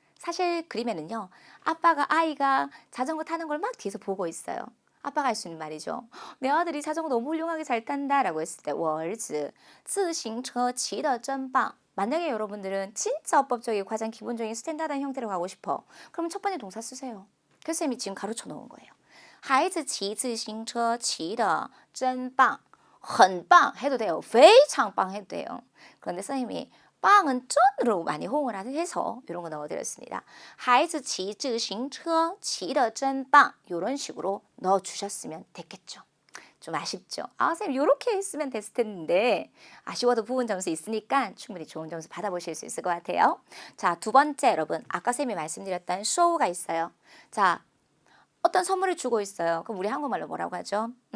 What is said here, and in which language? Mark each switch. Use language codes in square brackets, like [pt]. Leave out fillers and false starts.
[ko] 사실 그림에는요. 아빠가 아이가 자전거 타는 걸 막 뒤에서 보고 있어요. 아빠가 할 수 있는 말이죠. 내 아들이 자전거 너무 훌륭하게 잘 탄다 라고 했을 때 [zh] 我儿子自行车骑得真棒. [ko] 만약에 여러분들은 진짜 어법적이고 가장 기본적인 스탠다드한 형태로 가고 싶어. 그럼 첫 번째 동사 쓰세요. 그래서 쌤이 지금 가르쳐 놓은 거예요. [zh] 孩子骑自行车骑得真棒. 很棒 [ko] 해도 돼요. [zh] 非常棒 [ko] 해도 돼요. 그런데 선생님이 빵은 쩐으로 많이 호응을 해서 이런 거 넣어드렸습니다. [zh] 孩子骑自行车骑得真棒. [ko] 이런 식으로 넣어주셨으면 됐겠죠. 좀 아쉽죠. 선생님 이렇게 했으면 됐을 텐데 아쉬워도 부분 점수 있으니까 충분히 좋은 점수 받아보실 수 있을 것 같아요. 자, 두 번째 여러분 아까 쌤이 말씀드렸던 show가 있어요. 자, 어떤 선물을 주고 있어요. 그럼 우리 한국말로 뭐라고 하죠?